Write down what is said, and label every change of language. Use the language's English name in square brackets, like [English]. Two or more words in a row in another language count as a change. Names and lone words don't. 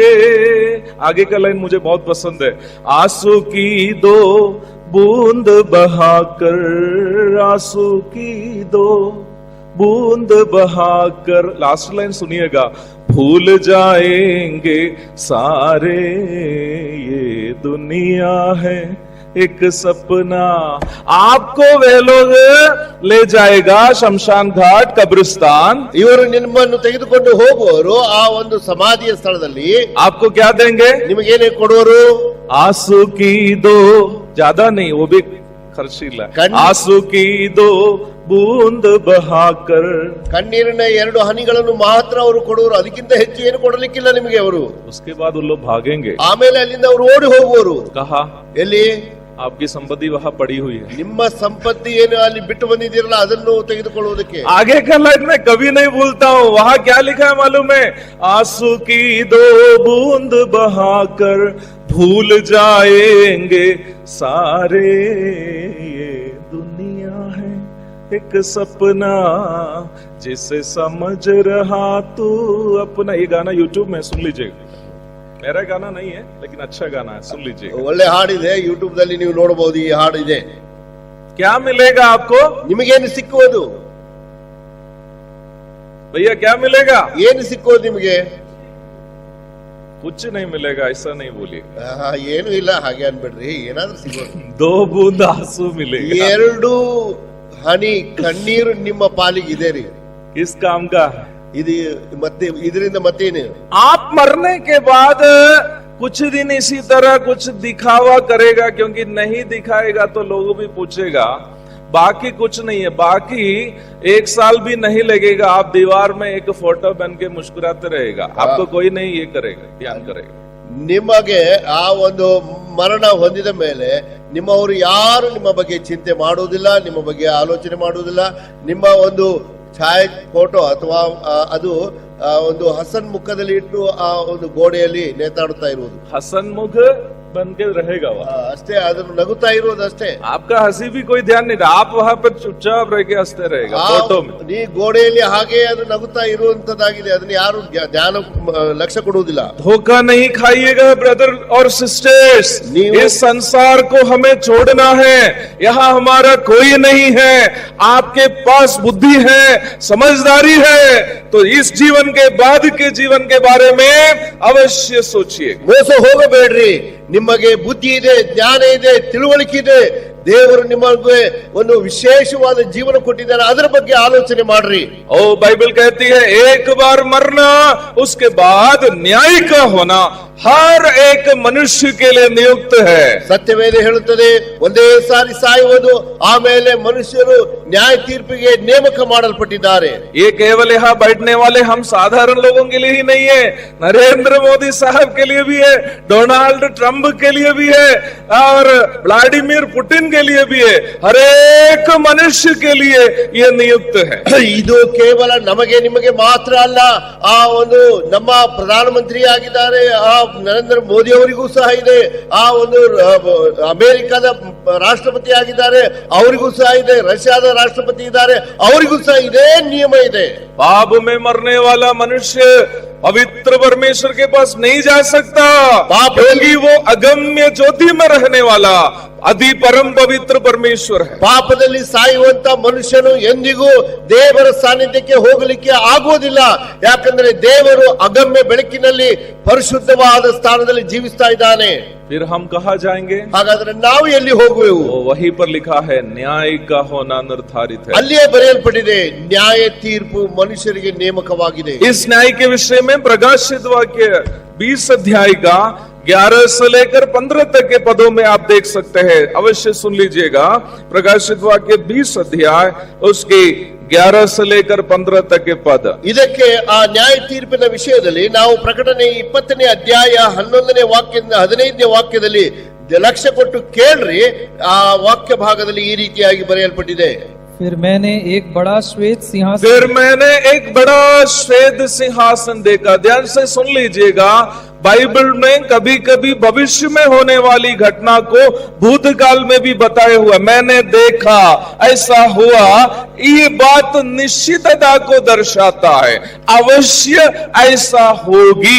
[Hindi] आगे का लाइन मुझे बहुत पसंद है, आंसू की दो बूंद बहाकर, आंसू की दो बूंद बहाकर, [English] last line [Hindi] सुनिएगा, भूल जाएंगे सारे, ये दुनिया है एक सपना, आपको वे लोग ले जाएगा शमशान घाट कब्रिस्तान। [Kannada] ಇವರು ನಿಮ್ಮನ್ನು ತೆಗೆದುಕೊಂಡು ಹೋಗುವವರು ಆ ಒಂದು ಸಮಾಧಿಯ ಸ್ಥಳದಲ್ಲಿ [Hindi] आपको क्या देंगे? [Kannada] ನಿಮಗೇನೇ ಕೊಡುವರು? [Hindi] आंसू की दो, ज्यादा नहीं, वो भी खर्चीला, आंसू की दो बूंद बहाकर, [Kannada] ಕಣ್ಣೀರಿನ 2 ಹನಿಗಳನ್ನು ಮಾತ್ರ ಅವರು ಕೊಡುವರು, ಅದಕ್ಕಿಂತ ಹೆಚ್ಚು ಏನು ಕೊಡಲಿಕ್ಕಿಲ್ಲ ನಿಮಗೆ ಅವರು. [Hindi] उसके बाद वो लोग भागेंगे। [Kannada] ಆಮೇಲೆ ಅಲ್ಲಿಂದ ಅವರು ಓಡಿ ಹೋಗುವರು. [Hindi] कहा [Kannada] ಎಲ್ಲಿ? [Hindi] आपकी संपत्ति वहां पड़ी हुई है, [Kannada] ನಿಮ್ಮ ಸಂಪತ್ತಿ ಏನು ಅಲ್ಲಿ ಬಿಟ್ಟು ಬಂದಿದ್ದೀರಲ್ಲ ಅದನ್ನು ತೆಗೆದುಕೊಳ್ಳುವುದಕ್ಕೆ. [Hindi] आगे का लाइन मैं कभी नहीं भूलता हूँ, वहां क्या लिखा है मालूम है? आंसू की दो बूंद बहाकर, भूल जाएंगे सारे, ये दुनिया है एक सपना जिसे समझ रहा तू अपना। ये गाना यूट्यूब में सुन लीजिएगा, मेरा गाना नहीं है लेकिन अच्छा गाना है, सुन लीजिएगा। [Kannada] ಒಳ್ಳೆ ಹಾಡಿದೆ, ಯೂಟ್ಯೂಬ್ ದಲ್ಲಿ ನೀವು ನೋಡಬಹುದು ಈ ಹಾಡಿದೆ। [Hindi] क्या मिलेगा आपको? [Kannada] ನಿಮಗೇನು ಸಿಕ್ಕುವುದು [Hindi] भैया, क्या मिलेगा? [Kannada] ಏನು ಸಿಕ್ಕುವುದು ನಿಮಗೆ? [Hindi] कुछ नहीं मिलेगा, ऐसा नहीं बोलिए। [Kannada] ಏನು ಇಲ್ಲ ಹಾಗೆ ಅನ್ಬೇಡ್ರಿ, ಏನಾದ್ರೂ ಸಿಗೋದು। [Hindi] 2 बूंद आंसू मिलेगा। [Kannada] 2 ಹನಿ ಕಣ್ಣೀರು ನಿಮ್ಮ ಪಾಲಿಗಿದೆ ರೀ। [Hindi] किस काम का? [Kannada] ಇದು ಮತ್ತೆ ಇದರಿಂದ ಮತ್ತೇನು? [Hindi] आप मरने के बाद कुछ दिन इसी तरह कुछ दिखावा करेगा, क्योंकि नहीं दिखाएगा तो लोग भी पूछेगा। बाकी कुछ नहीं है, बाकी 1 साल भी नहीं लगेगा, आप दीवार में एक फोटो बन के मुस्कुराते रहेगा, आपको कोई नहीं ये करेगा, ध्यान करेगा। [Kannada] ನಿಮಗೆ ಆ ಒಂದು ಮರಣ ಹೊಂದಿದ ಮೇಲೆ ನಿಮ್ಮವರು ಯಾರು ನಿಮ್ಮ ಬಗ್ಗೆ ಚಿಂತೆ ಮಾಡುವುದಿಲ್ಲ, ನಿಮ್ಮ ಬಗ್ಗೆ ಆಲೋಚನೆ ಮಾಡುವುದಿಲ್ಲ। ನಿಮ್ಮ ಒಂದು ಛಾಯೆ ಫೋಟೋ ಅಥವಾ ಅದು ಒಂದು ಹಸನ್ ಮುಖದಲ್ಲಿ ಇಟ್ಟು ಆ ಒಂದು ಗೋಡೆಯಲ್ಲಿ ನೇತಾಡುತ್ತಾ ಇರುವುದು, [Hindi] हसन मुख बन के रहेगा वह। [Kannada] ಅಷ್ಟೇ, ಅದನ್ನು ನಗುತ್ತಾ ಇರುವುದು ಅಷ್ಟೇ। [Hindi] आपका हंसी भी कोई ध्यान नहीं रहा, आप वहां पर चुपचाप रह के हंसते रहेगा फोटो में। [Kannada] ನೀ ಗೋಡೆಯಲ್ಲಿ ಹಾಗೆ ಅದು ನಗುತ್ತಾ ಇರುವಂತದ್ದಾಗಿದೆ, ಅದನ್ನ ಯಾರು ಧ್ಯಾನ ಲಕ್ಷ್ಯ ಕೊಡುವುದಿಲ್ಲ। [Hindi] धोखा नहीं खाइएगा ब्रदर और सिस्टर्स, इस संसार को हमें छोड़ना है, यहाँ हमारा कोई नहीं है। आपके पास बुद्धि है, समझदारी है, तो इस जीवन के बाद के जीवन के बारे में अवश्य सोचिए। [Kannada] ಮೋಸ ಹೋಗಬೇಡ್ರಿ, ನಿಮಗೆ ಬುದ್ಧಿ ಇದೆ, ಜ್ಞಾನ ಇದೆ, ತಿಳುವಳಿಕೆ ಇದೆ, ದೇವರು ನಿಮಗೆ ಒಂದು ವಿಶೇಷವಾದ ಜೀವನ ಕೊಟ್ಟಿದ್ದಾರೆ, ಅದರ ಬಗ್ಗೆ ಆಲೋಚನೆ ಮಾಡ್ರಿ। [Hindi] ओ बाइबल कहती है एक बार मरना, उसके बाद न्याय का होना हर एक मनुष्य के लिए नियुक्त है। [Kannada] ಸತ್ಯವೇದ ಹೇಳುತ್ತದೆ, ಒಂದೇ ಸಾರಿ ಸಾಯುವುದು, ಆಮೇಲೆ ಮನುಷ್ಯರು ನ್ಯಾಯ ತೀರ್ಪಿಗೆ ನೇಮಕ ಮಾಡಲ್ಪಟ್ಟಿದ್ದಾರೆ। [Hindi] ये केवल यहाँ बैठने वाले हम साधारण लोगों के लिए ही नहीं है, नरेंद्र मोदी साहब के लिए भी है, डोनाल्ड ट्रंप के लिए भी है, और व्लादिमीर पुतिन के लिए भी है, हर एक मनुष्य के लिए ये नियुक्त है। [Kannada] ಇದು ಕೇವಲ ನಮಗೆ ನಿಮಗೆ ಮಾತ್ರ ಅಲ್ಲ, ಆ ಒಂದು ನಮ್ಮ ಪ್ರಧಾನಮಂತ್ರಿ ಆಗಿದ್ದಾರೆ, ಆ ನರೇಂದ್ರ ಮೋದಿ ಅವರಿಗೂ ಸಹ ಇದೆ, ಆ ಒಂದು ಅಮೆರಿಕದ ರಾಷ್ಟ್ರಪತಿ ಆಗಿದ್ದಾರೆ ಅವರಿಗೂ ಸಹ ಇದೆ, ರಷ್ಯಾದ ರಾಷ್ಟ್ರಪತಿ ಇದ್ದಾರೆ ಅವರಿಗೂ ಸಹ ಇದೇ ನಿಯಮ ಇದೆ। [Hindi] पाप में मरने वाला मनुष्य पवित्र परमेश्वर के पास नहीं जा सकता, क्योंकि वो अगम्य ज्योति में रहने वाला अति परम पवित्र परमेश्वर है। [Kannada] ಪಾಪದಲ್ಲಿ ಸಾಯುವಂತ ಮನುಷ್ಯನು ಎಂದಿಗೂ ದೇವರ ಸಾನ್ನಿಧ್ಯಕ್ಕೆ ಹೋಗಲಿಕ್ಕೆ ಆಗುವುದಿಲ್ಲ, ಯಾಕಂದ್ರೆ ದೇವರು ಅಗಮ್ಯ ಬೆಳಕಿನಲ್ಲಿ ಪರಿಶುದ್ಧವಾದ ಸ್ಥಾನದಲ್ಲಿ ಜೀವಿಸ್ತಾ ಇದ್ದಾನೆ। [Hindi] फिर हम कहाँ जाएंगे? [Kannada] ಹಾಗಾದ್ರೆ ನಾವು ಎಲ್ಲಿ ಹೋಗುವೆವು? [Hindi] वहीं पर लिखा है न्याय का होना निर्धारित है। [Kannada] ಅಲ್ಲಿಯೇ ಬರೆಯಲ್ಪಟ್ಟಿದೆ, ನ್ಯಾಯ ತೀರ್ಪು ಮನುಷ್ಯರಿಗೆ ನೇಮಕವಾಗಿದೆ। [Hindi] इस न्याय के विषय में प्रकाशित वाक्य 20 अध्याय का 11 से लेकर 15 तक के पदों में आप देख सकते हैं, अवश्य सुन लीजिएगा। प्रकाशित वाक्य 20 अध्याय उसके 11 से लेकर 15 तक के पद। [Kannada] ಇದಕ್ಕೆ ಆ ನ್ಯಾಯ ತೀರ್ಪಿನ ವಿಷಯದಲ್ಲಿ ನಾವು ಪ್ರಕಟಣೆ 20ನೇ ಅಧ್ಯಾಯ 11ನೇ ವಾಕ್ಯದಿಂದ 15ನೇ ವಾಕ್ಯದಲ್ಲಿ ಲಕ್ಷ್ಯ ಕೊಟ್ಟು ಕೇಳ್ರಿ, ಆ ವಾಕ್ಯ ಭಾಗದಲ್ಲಿ ಈ ರೀತಿಯಾಗಿ ಬರೆಯಲ್ಪಟ್ಟಿದೆ। [Hindi] फिर मैंने एक बड़ा श्वेत सिंहासन देखा। ध्यान से सुन लीजिएगा, बाइबल में कभी कभी भविष्य में होने वाली घटना को भूतकाल में भी बताया हुआ। मैंने देखा, ऐसा हुआ, ये बात निश्चितता को दर्शाता है, अवश्य ऐसा होगी।